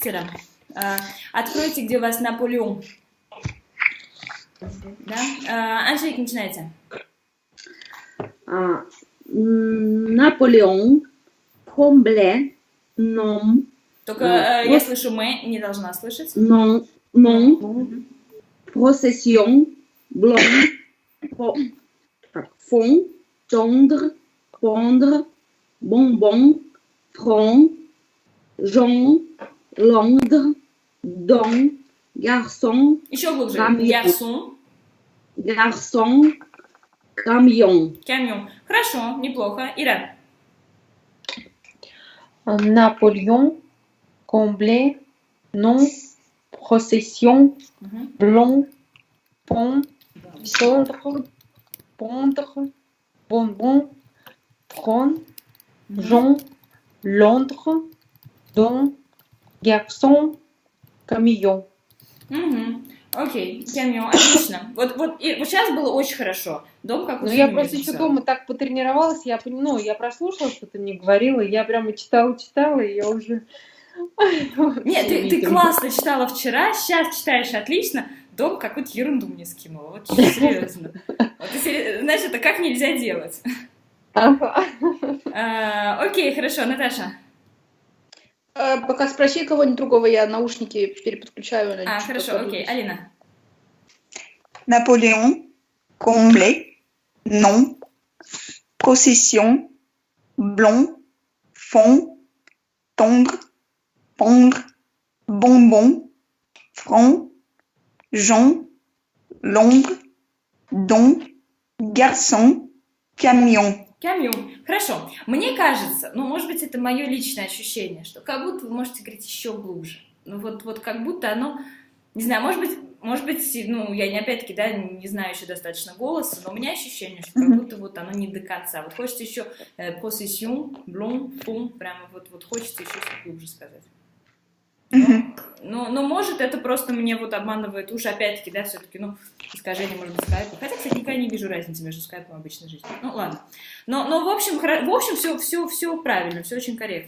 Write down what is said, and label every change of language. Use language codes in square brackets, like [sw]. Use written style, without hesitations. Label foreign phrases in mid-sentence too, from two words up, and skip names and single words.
[ru] Откройте, где у вас Наполеон. Да? Анжелика, начинайте. [fr] Napoléon, comblé, nom. [ru] Только я слышу «мы», не должна слышать. [fr] Non, procession, blond, fond, tendre, pendre, bonbon, front, Jean, Londres, don, garçon, [ru] Еще глубже. [fr] camion. Garçon. Garçon, camion. [ru] Камион. Хорошо, неплохо. Ира. [fr] Napoléon, comblé, nom, procession, blond, pont, tendre, pondre, bonbon, front, Jean, Londres, don, garçon, camion. [ru] Окей, камион, отлично. Вот сейчас было очень хорошо. Дом как Ну, я просто еще дома так потренировалась, я прослушала, что ты мне говорила, я прямо читала, и я уже... Нет, ты классно читала вчера, сейчас читаешь отлично, дом какую-то ерунду мне скинула, вот серьезно. Значит, это как нельзя делать. Окей, хорошо, Наташа. Пока спроси кого-нибудь другого, я наушники переподключаю. Хорошо, окей. Алина. [fr] Наполеон, comblé, nom, procession, blond, fond, tendre, pondre, bonbon, front, Jean, Londres, don, garçon, camion. [ru] Камион. Хорошо. Мне кажется, может быть, это мое личное ощущение, что как будто вы можете говорить еще глубже. Ну, вот как будто оно, не знаю, может быть, я опять-таки, не знаю еще достаточно голоса, но у меня ощущение, что как будто вот оно не до конца. Вот хочется еще [fr] procession, blond, fond, [ru] прямо вот хочется еще глубже сказать. Но может, это просто мне вот обманывает уши, опять-таки, да, все-таки, ну, искажение, может быть, скайпа. Хотя, кстати, никогда не вижу разницы между скайпом и обычной жизнью. Ну, ладно. Но в общем все правильно, все очень корректно.